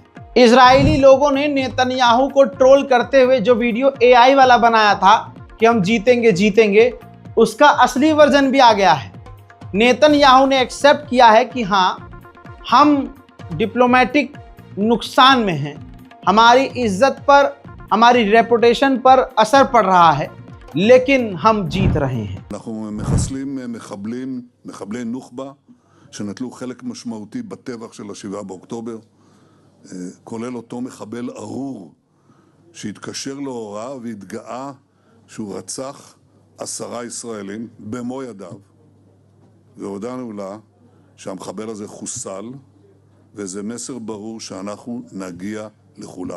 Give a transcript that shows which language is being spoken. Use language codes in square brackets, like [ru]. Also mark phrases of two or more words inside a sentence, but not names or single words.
[hi] इजरायली लोगों ने नेतन्याहू को ट्रोल करते हुए जो [en] video AI [hi] वाला बनाया था कि हम जीतेंगे जीतेंगे, उसका असली वर्जन भी आ गया है। नेतन्याहू ने एक्सेप्ट किया है कि हाँ, हम डिप्लोमेटिक नुकसान में हैं, हमारी इज्जत पर, हमारी रेपुटेशन पर असर पड़ रहा है, लेकिन हम जीत रहे हैं। [he] אנחנו מחסלים מחבלי נוח'בה שנטלו חלק משמעותי בטבח של 7 באוקטובר, כולל אותו מחבל ארור שהתקשר להוראה והתגאה שהוא רצח 10 ישראלים במו ידיו, והודענו לה שהמחבל הזה חוסל וזה מסר ברור שאנחנו נגיע לכולם.